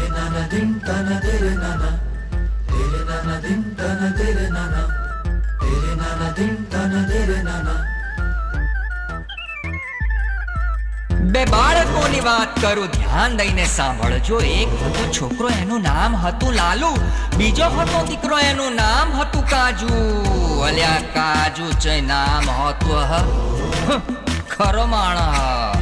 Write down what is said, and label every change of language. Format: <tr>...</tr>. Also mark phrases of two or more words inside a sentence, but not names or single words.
<gu>nana din tana tere nana din tana tere nana din tana tere nana. બે બાળકોની વાત કરું, ધ્યાન દઈને સાંભળજો. એક હતો છોકરો, એનું નામ હતું લાલુ. બીજો હતો દીકરો, એનું નામ હતું કાજુ. અલ્યા કાજુ છે નામ હતું ખરો માણસ.</gu>